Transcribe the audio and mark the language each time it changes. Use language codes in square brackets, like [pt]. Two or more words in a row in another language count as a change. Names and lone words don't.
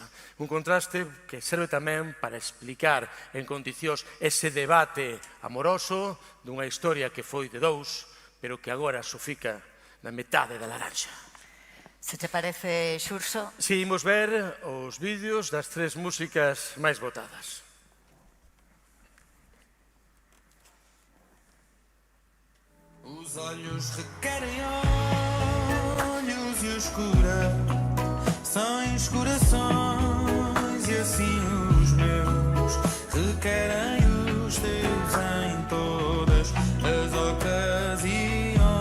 [gl] Un contraste que serve tamén para explicar en condicións ese debate amoroso dunha historia que foi de dous, pero que agora só fica na metade da laranxa. Se te parece, Xurso? Si, imos ver os vídeos das tres músicas máis votadas. [pt] Os olhos requerem olhos e escura sem corações e assim os meus requerem os teus em todas as ocasiões.